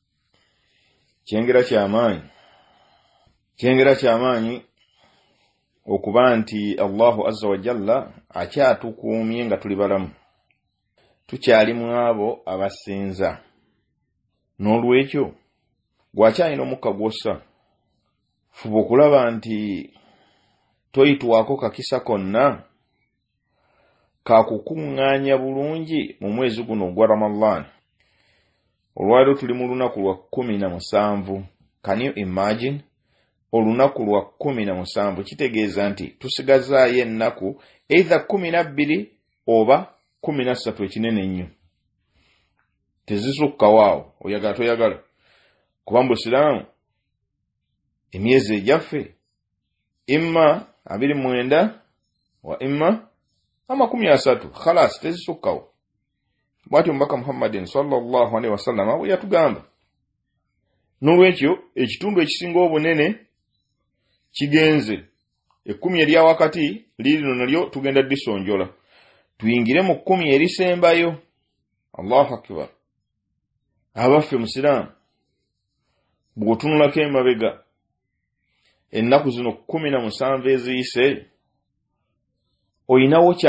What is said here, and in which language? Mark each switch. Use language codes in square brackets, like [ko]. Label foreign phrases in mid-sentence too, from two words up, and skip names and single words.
[lg] kyengera kyamaanyi okuba nti [ar] الله عز وجل [lg] akyatukuumye nga tuli balamu tukyali mu abo abasinza n'olwekyo gwakyalina omukka gwossa fuba okulaba nti toyitwako kakisa konna kakukuŋŋaanya bulungi mu mwezi guno ogwa Ramadan. Olwaliro tuli mu lunaku lwa 17. [en] Can you imagine? [lg] Olunaku lwa 17 kitegeeza nti tusigazaayo ennaku either 12 oba 13 ekinene nnyo. Tezisukkawo oyagala toyagala. Kuba mu Isiraamu emyezi egyaffe [ar] إما 29 وإما 30 خلاص [lg] tezisukkawo. Bwati omubaka Muhammadin [ar] صلى الله عليه وسلم [lg] bwe yatugamba. N'olwekyo ekitundu ekisinga obunene kigenze 10 erya wakati lino nalyo tugenda disonjola tuyingire mu 10 erisembayo. [ar] الله أكبر. [lg] Abaffe Musiraamu bw'otunulako emabega ennaku zino 17 eziyise oyinawo